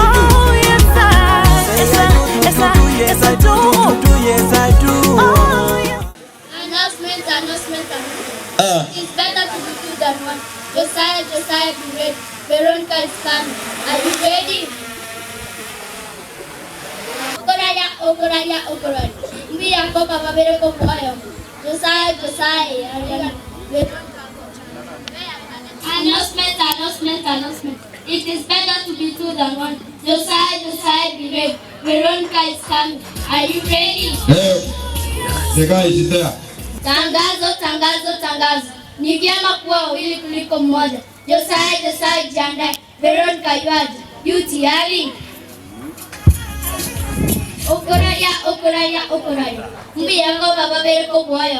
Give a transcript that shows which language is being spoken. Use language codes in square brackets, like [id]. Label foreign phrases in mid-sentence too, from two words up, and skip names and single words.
[en] Oh yes I do. Yes I do. Oh yes. Announcement. It's better to be two than one. Josiah, be ready. Veronica is coming. Are you ready? [guz] Okoraya. Mbia koka babere ko moyo. [en] Josiah, Josiah. Announcement. It is better to be two than one. Josiah, be ready. Veronica is coming. Are you ready? The guy is there. [sw] Tangazo. Ni vyema kuwa wawili kuliko mmoja. Josiah, jiandae. Veronica yuaje? Yu tayari? [guz] Okoraria. Mbi yango baba bereko boyo.